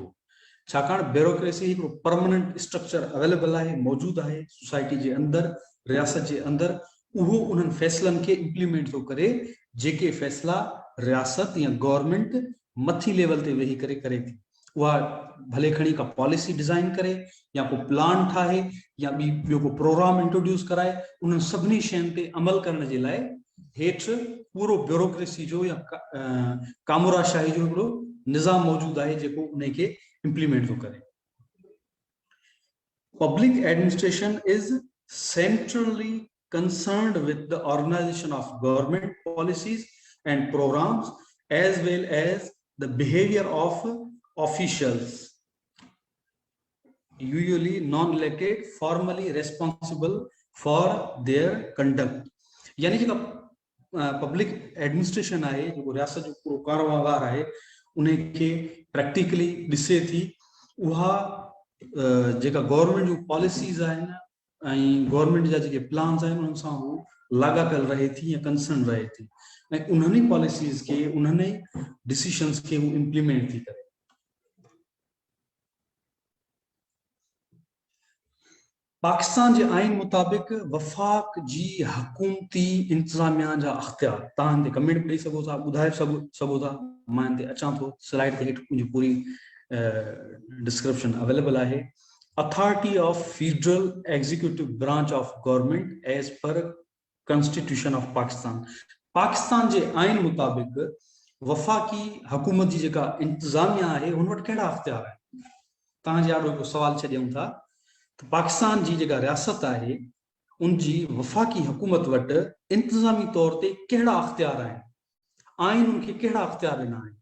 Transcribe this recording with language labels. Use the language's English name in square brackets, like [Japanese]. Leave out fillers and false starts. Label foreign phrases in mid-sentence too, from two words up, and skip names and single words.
[Sindhi] छाकाणि ब्यूरोक्रेसी हिकिड़ो [English] permanent structure available [Sindhi] आहे, मौजूदु आहे सोसाइटी जे अंदरि, रियासत जे अंदरि. उहो उन्हनि फैसलनि खे इम्प्लीमेंट थो करे जेके फैसला रियासत या गवर्नमेंट मथी लेवल ते वेही करे करे थी. उहा भले खणी का [English] policy design [Sindhi] करे या को प्लान ठाहे या ॿियो को प्रोग्राम इंट्रोड्यूस कराए, उन्हनि सभिनी शयुनि ते अमल करण जे लाइ हेठि पूरो ब्यूरोक्रेसी जो या कामूराशाही जो हिकिड़ो निज़ाम मौजूदु आहे जेको उन खे इम्प्लीमेंट थो करे. [English] public administration is centrally concerned with the organization of government policies and programs as well as the behavior of officials, usually non-elected, formally responsible for their conduct. [Sindhi] यानी जेका [English] public administration [Sindhi] आहे, जेको रियासत जो पूरो कारोबार आहे, उनखे प्रैक्टिकली ॾिसे थी. उहा जेका गवर्नमेंट जूं पॉलिसीज़ आहिनि ऐं गवर्नमेंट जा जेके प्लान्स आहिनि उन्हनि सां हू लाॻापियल रहे थी या कंसर्न रहे थी, ऐं उन्हनि पॉलिसीज़ खे, उन्हनि डिसीशंस खे हू इम्प्लीमेंट थी करे. पाकिस्तान जे आइन मुताबिक़ वफ़ाक जी हुकूमती इंतज़ामिया जा अख्तियार, तव्हां हिते कमेंट ॾेई सघो था, ॿुधाए सघो था, मां हिते अचां थो, स्लाइड ते हेठि मुंहिंजी पूरी [English] description available [Sindhi] आहे. [English] Authority of Federal Executive Branch of Government as per Constitution of Pakistan. [Sindhi] पाकिस्तान जे आइन मुताबिक़ वफ़ाकी हुकूमत जी जेका इंतज़ामिया आहे उन वटि कहिड़ा अख्तियार आहिनि. तव्हांजे आॾो हिकिड़ो सवाल छॾियूं था त पाकिस्तान जी जेका रियासत आहे उनजी वफ़ाकी हुकूमत वटि इंतज़ामी तौर ते कहिड़ा अख्तियार आहिनि, आइन उनखे कहिड़ा अख्तियार ॾिना आहिनि.